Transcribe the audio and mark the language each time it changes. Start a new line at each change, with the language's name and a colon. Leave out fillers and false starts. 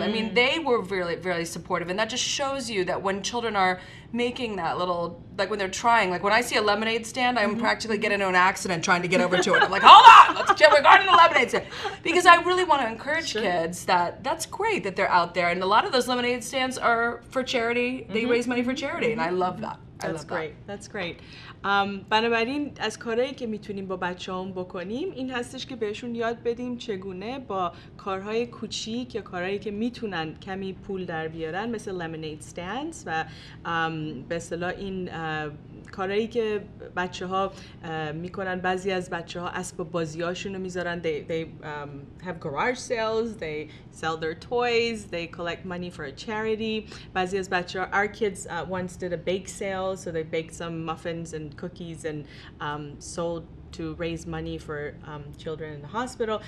English: I mean, they were really, really supportive, and that just shows you that when children are making that little, like when they're trying, like when I see a lemonade stand, I'm practically getting into an accident trying to get over to it. I'm like, hold on, we're going to the lemonade stand. Because I really want to encourage kids that that's great that they're out there, and a lot of those lemonade stands are for charity. They raise money for charity, and I love that. That's great. That's great.
Persian: بنابراین از کارهایی که میتونیم با بچه‌هام بکنیم این هستش که بهشون یاد بدیم چگونه با کارهای کوچیک یا کارهایی که میتونن کمی پول در بیارن مثل lemonade stands و به اصطلاح این کارهایی که بچه‌ها میکنن. بعضی از بچه‌ها اسباب بازی‌هاشون رو میذارن.
English: They have garage sales, they sell their toys, they collect money for a charity.
Persian: بعضی از بچه‌ها,
English: our kids once did a bake sale, so they baked some muffins and cookies and sold to raise money for children in the hospital.